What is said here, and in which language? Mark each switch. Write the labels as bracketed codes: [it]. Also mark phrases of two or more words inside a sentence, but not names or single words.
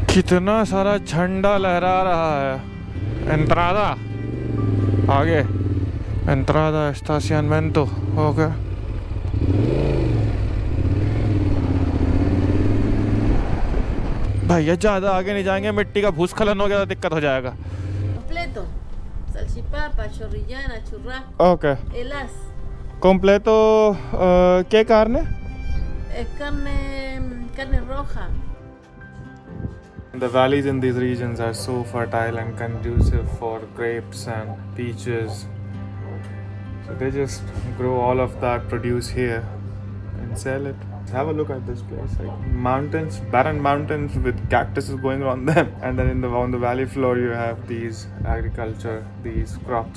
[hi] कितना सारा झंडा लहरा रहा है। एंट्रादा आगे, [es] entrada estacionamiento [hi] हो गया। भैया ज़्यादा आगे नहीं जाएंगे, मिट्टी का भूस्खलन हो गया तो दिक्कत हो जाएगा। [es] Completo. Salchipapa, chorrillana, churrasco. ओके, Elas. completo, ¿qué carne? Es carne roja. [en] The valleys in these regions are so fertile and conducive for grapes and peaches. So they just grow all of that produce here and sell it. Have a look at this place, like mountains, barren mountains with cactuses going on them, and then on the valley floor you have these agriculture, these crops.